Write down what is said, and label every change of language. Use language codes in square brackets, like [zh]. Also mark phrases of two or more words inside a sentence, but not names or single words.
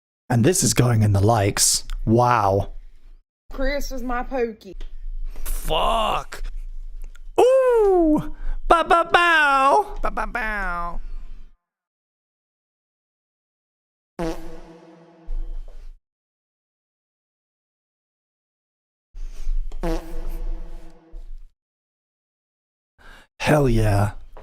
[en] And this is going in the likes. Wow. Chris was my pokey. Fuck. Ooh. Ba ba bow. Ba ba bow. Hell yeah.